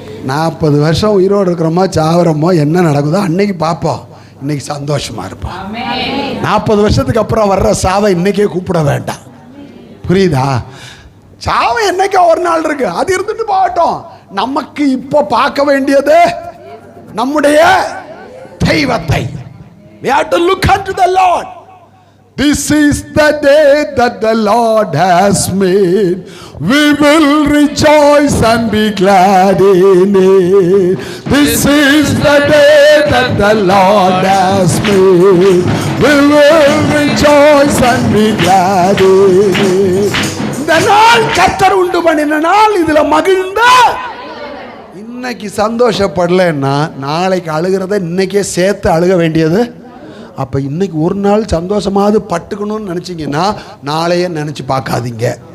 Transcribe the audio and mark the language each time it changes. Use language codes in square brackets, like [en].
[ta] 40 வருஷம் உயிரோடு இருக்கிறோமோ சாவரமோ என்ன நடக்குதோ அன்னைக்கு பார்ப்போம். இன்னைக்கு சந்தோஷமா இருப்போம். 40 வருஷத்துக்கு அப்புறம் வர்ற சாவை இன்னைக்கே கூப்பிட வேண்டாம். புரியுதா? சாவை என்னைக்கோ ஒரு நாள் இருக்கு, அது இருந்துட்டு போகட்டும். நமக்கு இப்போ பார்க்க வேண்டியது நம்முடைய தெய்வத்தை. [en] We have to look unto the Lord. This is the day that the Lord has made. We will rejoice and be glad in it. This is the day that the Lord has made. We will rejoice and be glad in it. [ta] இந்த நாள் கர்த்தர் உண்டு பண்ணின நாள், இதுல மகிழ்ந்த. இன்னைக்கு சந்தோஷப்படலைன்னா நாளைக்கு அழுகிறத இன்னைக்கே சேர்த்து அழுக வேண்டியது. அப்போ இன்னைக்கு ஒரு நாள் சந்தோஷமாவது பட்டுக்கணும்னு நினச்சிங்கன்னா நாளைய நினச்சி பார்க்காதீங்க.